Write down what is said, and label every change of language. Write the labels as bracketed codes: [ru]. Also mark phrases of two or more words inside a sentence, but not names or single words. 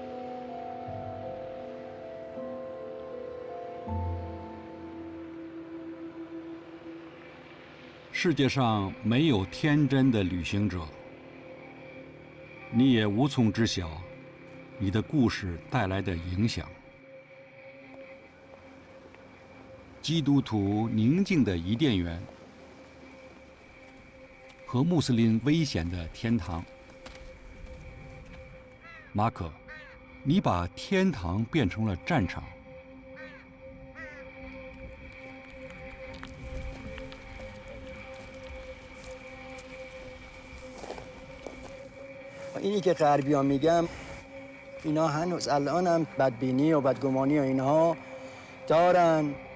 [zh] 世界上没有天真的旅行者，你也无从知晓你的故事带来的影响。基督徒宁静的伊甸园。和穆斯林危险的天堂，马可，你把天堂变成了战场。 [fa] اینی که غربی‌ها میگم اینا هنوز الان هم بدبینی و بدگمانی و اینها دارن.